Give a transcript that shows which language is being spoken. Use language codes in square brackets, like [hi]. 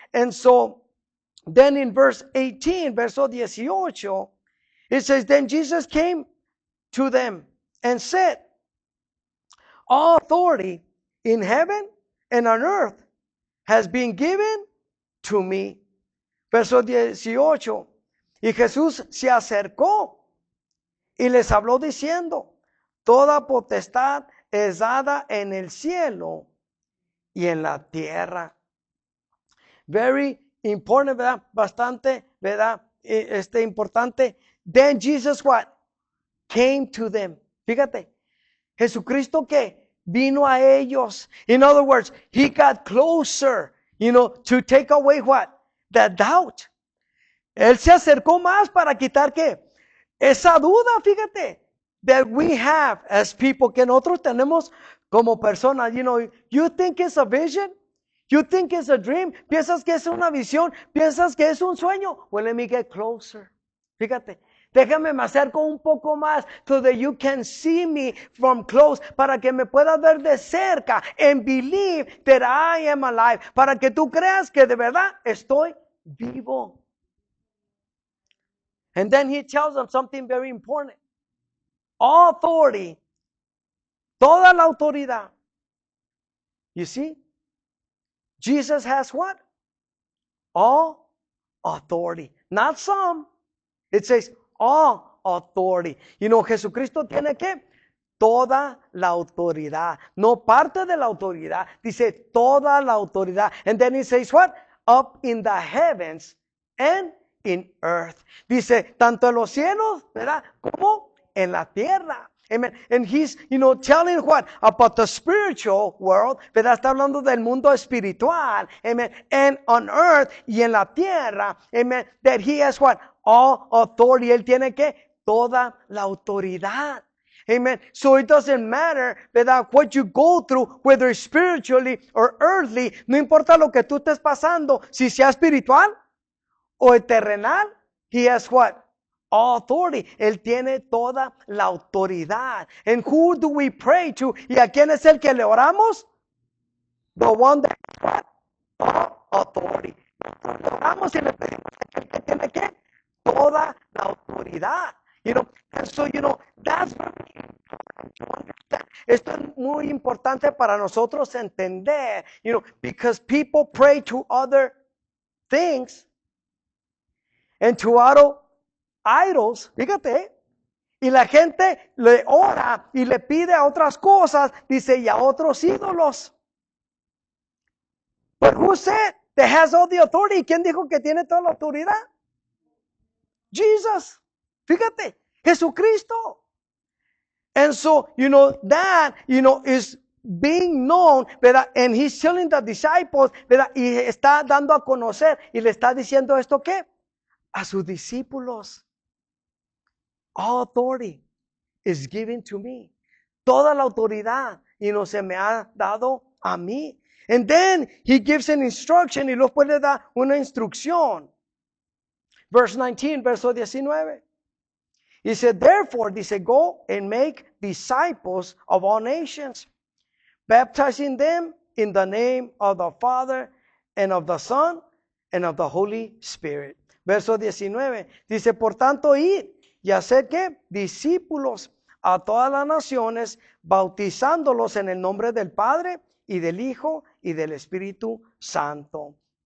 [en] And so, then in verse 18, [es] verso 18, [en] it says, then Jesus came to them and said, all authority in heaven and on earth has been given to me. [es] Verso 18, y Jesús se acercó y les habló diciendo, toda potestad es dada en el cielo y en la tierra. [en] Very important, [es] ¿verdad? Bastante, ¿verdad? Importante. [en] Then Jesus what? Came to them. [es] Fíjate, Jesucristo que vino a ellos. [en] In other words, he got closer, to take away what? The doubt. [es] Él se acercó más para quitar ¿qué? Esa duda, fíjate, [en] that we have as people, [es] que nosotros tenemos como personas. [en] You think it's a vision? You think it's a dream? [es] ¿Piensas que es una visión? ¿Piensas que es un sueño? [en] Well, let me get closer. [es] Fíjate, déjame me acerco un poco más [en] so that you can see me from close, [es] para que me puedas ver de cerca [en] and believe that I am alive, [es] para que tú creas que de verdad estoy vivo. [en] And then he tells them something very important. All authority, [es] toda la autoridad. [en] You see? Jesus has what? All authority. Not some. It says all authority. [es] Jesucristo tiene ¿qué? Toda la autoridad. No parte de la autoridad. Dice toda la autoridad. [en] And then he says what? Up in the heavens and in earth. [es] Dice, tanto en los cielos, ¿verdad? Como en la tierra. Amen. [en] And he's, telling what? About the spiritual world, ¿verdad? [es] Está hablando del mundo espiritual. Amen. [en] And on earth [es] y en la tierra. Amen. [en] That he has what? All authority. [es] Él tiene que toda la autoridad. [en] Amen. So it doesn't matter, ¿verdad? What you go through, whether spiritually or earthly. [es] No importa lo que tú estés pasando, si sea espiritual o terrenal, [en] he has what? All authority. [es] Él tiene toda la autoridad. [en] And who do we pray to? [es] ¿Y a quién es el que le oramos? [en] The one that has what? All authority. [es] Le oramos y le pedimos a aquel que tiene ¿qué? Toda la autoridad. [en] And so, that's very important to understand. [es] Esto es muy importante para nosotros entender, [en] because people pray to other things and to idols, [es] fíjate, y la gente le ora y le pide a otras cosas, dice, y a otros ídolos. [en] But who said that has all the authority? [es] ¿Quién dijo que tiene toda la autoridad? [en] Jesus. Fíjate, Jesucristo. And so, that, is being known, ¿verdad? And he's telling the disciples, ¿verdad? [es] Y está dando a conocer y le está diciendo esto, ¿qué? A sus discípulos. [en] All authority is given to me. [es] Toda la autoridad, se me ha dado a mí. [en] And then he gives an instruction [es] y luego le da una instrucción. [en] Verse 19, [es] verso 19. [en] He said, therefore, dice, go and make disciples of all nations, baptizing them in the name of the Father and of the Son and of the Holy Spirit. [es] Verso 19. Dice, por tanto, id y hacer ¿qué? Discípulos a todas las naciones, bautizándolos en el nombre del Padre y del Hijo y del Espíritu Santo.